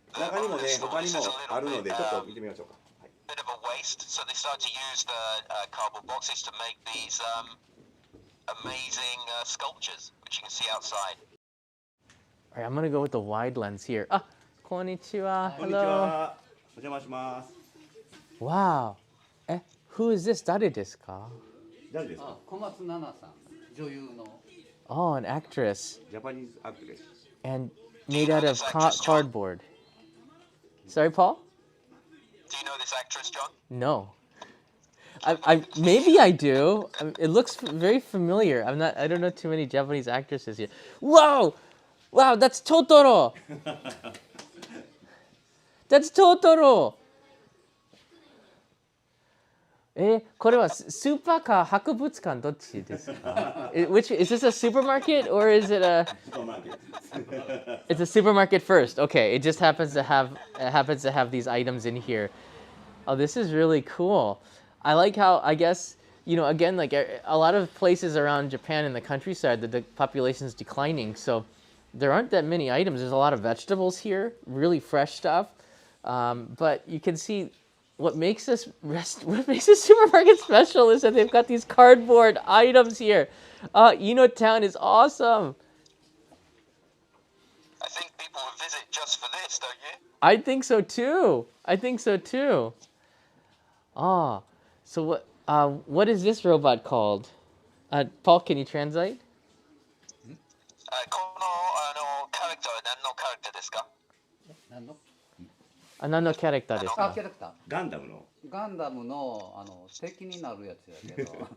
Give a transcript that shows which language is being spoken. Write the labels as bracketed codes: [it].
[ja] 中にもね、他にもあるので、ちょっと見てみましょうか。 [en] bit of a waste, so they start to use the cardboard boxes to make these amazing sculptures, which you can see outside. All right, I'm gonna go with the wide lens here. [ja] Ah, konnichiwa. こんにち [en] Hello. [ja] は。お邪魔します。 [en] Wow. Who is this? [ja] 誰ですか？誰ですか？小松菜奈さん、女優の。 [en] Oh, an actress. ジャパニーズアクトレス。 And made out of cardboard. Sorry, Paul? Do you know this actress, John? No. Maybe I do. It looks very familiar. I don't know too many Japanese actresses here. Whoa! Wow, that's Totoro. That's Totoro. [ja] これはスーパーか博物館どっちですか？ [en] Which is this a supermarket or is it a? It's a supermarket first. Okay, it just happens to have these items in here. Oh, this is really cool. I like how, I guess, you know, again, like a lot of places around Japan in the countryside, the population is declining, so there aren't that many items. There's a lot of vegetables here, really fresh stuff, but you can see what makes this supermarket special is that they've got these cardboard items here. Ino Town is awesome. I think people would visit just for this, don't you? I think so too. So what is this robot called? Paul, can you translate? [ja] このキャラクターは何のキャラクターですか？何の？何のキャラクターですか？キャラクター。ガンダムの。ガンダムの敵になるやつやけど。